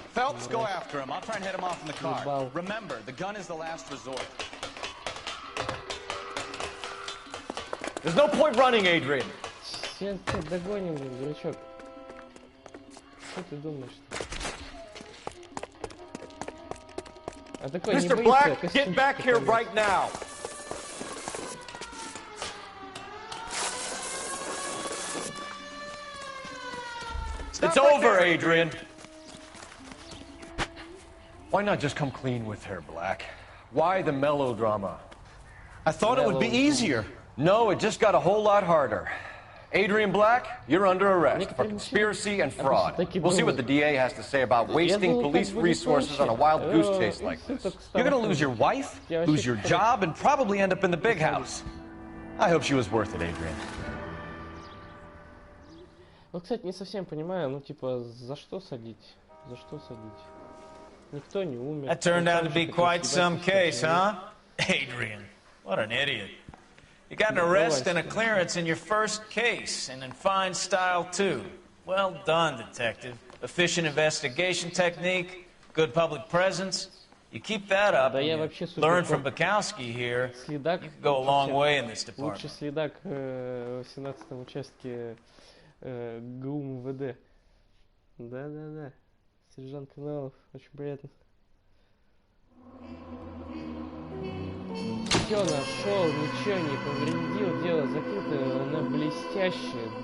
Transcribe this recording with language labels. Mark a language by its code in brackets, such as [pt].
[en] Phelps, go after him. I'll try and head him off in the car. Remember, the gun is the last resort. There's no point running, Adrian. [ru] Сейчас догоним, дурачок. Что ты думаешь? А такой не [en] Mr. [ru] боится, [en] Black, get back here right now. It's over, Adrian. Why not just come clean with her, Black? Why the melodrama? I thought it would be easier. No, it just got a whole lot harder. Adrian Black, you're under arrest for conspiracy and fraud. We'll see what the DA has to say about wasting police resources on a wild goose chase like this. You're gonna lose your wife, lose your job, and probably end up in the big house. I hope she was worth it, Adrian. [ru] Ну, кстати, не совсем понимаю, ну, типа, за что садить? За что садить? Никто не умер. [en] That turned out to be quite some case, huh? Adrian, what an idiot. You got an arrest and a clearance in your first case, and in fine style, too. Well done, detective. Efficient investigation technique, good public presence. You keep that up, and you learn from Bukowski here, you could go a long way in this department. [ru] Лучший следак в 17-м участке ГУ МВД. Да. Сержант Каналов, очень приятно. Все нашел, ничего не повредил, дело закрыто на блестящее.